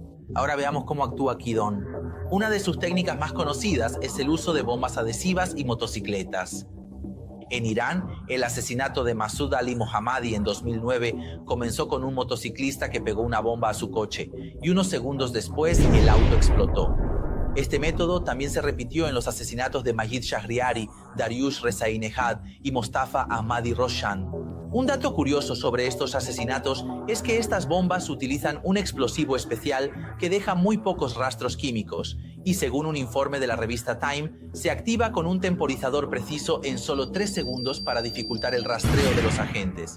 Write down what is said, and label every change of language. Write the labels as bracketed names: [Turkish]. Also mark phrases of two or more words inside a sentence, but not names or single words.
[Spanish] Ahora veamos cómo actúa Kidon. Una de sus técnicas más conocidas es el uso de bombas adhesivas y motocicletas. En Irán, el asesinato de Masood Ali Mohammadi en 2009 comenzó con un motociclista que pegó una bomba a su coche y unos segundos después el auto explotó. Este método también se repitió en los asesinatos de Majid Shahriari, Dariush Rezaei-Nejad y Mostafa Ahmadi Roshan. Un dato curioso sobre estos asesinatos es que estas bombas utilizan un explosivo especial que deja muy pocos rastros químicos y, según un informe de la revista Time, se activa con un temporizador preciso en solo 3 segundos para dificultar el rastreo de los agentes.